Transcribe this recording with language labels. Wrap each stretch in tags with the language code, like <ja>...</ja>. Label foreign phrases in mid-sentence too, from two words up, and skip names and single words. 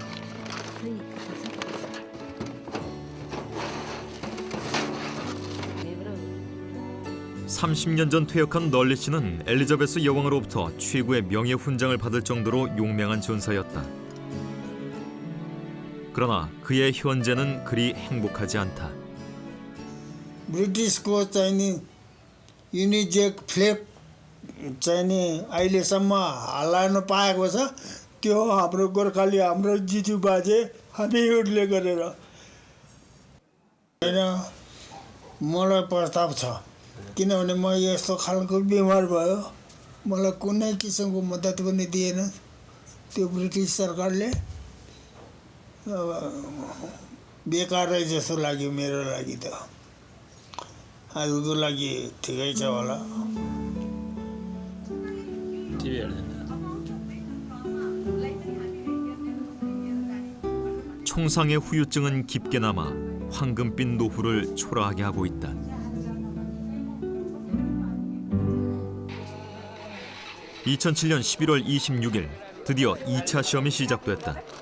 <ko>(30년) 전 퇴역한 널리 씨는 엘리자베스 여왕으로부터 최고의 명예 훈장을 받을 정도로 용맹한 전사였다. 그러나 그의 현재는 그리 행복하지 않다.</ko> <ne>ब्रिटिसको चाहिने</ne> <en>Union Jack flag</en> <ne>चाहिने अहिलेसम्म हल्लाउन पाएको छ त्यो हाम्रो गोर्खाली हाम्रो जिजु बाजे हामीहरूले गरेर हैन मलाई प्रस्ताव छ किनभने म यस्तो खालको बिमार भयो मलाई कुनै किसिमको मद्दत पनि दिएन त्यो ब्रिटिस सरकारले बेकार जस्तो लाग्यो मेरो लागि त आजको लागि ठिकै छ होला</ne> <ko>총상의 후유증은 깊게 남아 황금빛 노후를 초라하게 하고 있다. (2007년 11월 26일) 드디어 2차 시험이 시작됐다.</ko>